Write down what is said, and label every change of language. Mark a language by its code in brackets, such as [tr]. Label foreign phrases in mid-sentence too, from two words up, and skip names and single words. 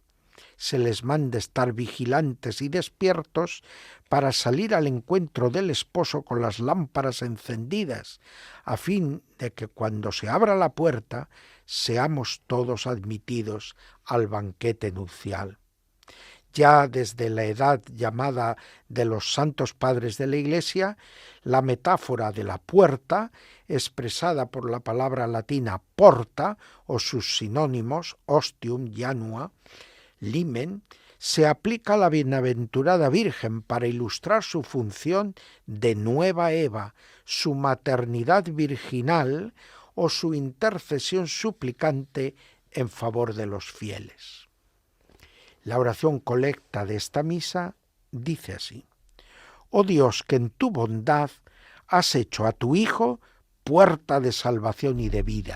[es] Se les manda estar vigilantes y despiertos para salir al encuentro del esposo con las lámparas encendidas, a fin de que cuando se abra la puerta seamos todos admitidos al banquete nupcial. Ya desde la edad llamada de los santos padres de la Iglesia, la metáfora de la puerta, expresada por la palabra latina porta o sus sinónimos [la] ostium, janua, limen, [es] se aplica a la bienaventurada Virgen para ilustrar su función de nueva Eva, su maternidad virginal o su intercesión suplicante en favor de los fieles. La oración colecta de esta misa dice así: oh Dios, que en tu bondad has hecho a tu Hijo puerta de salvación y de vida.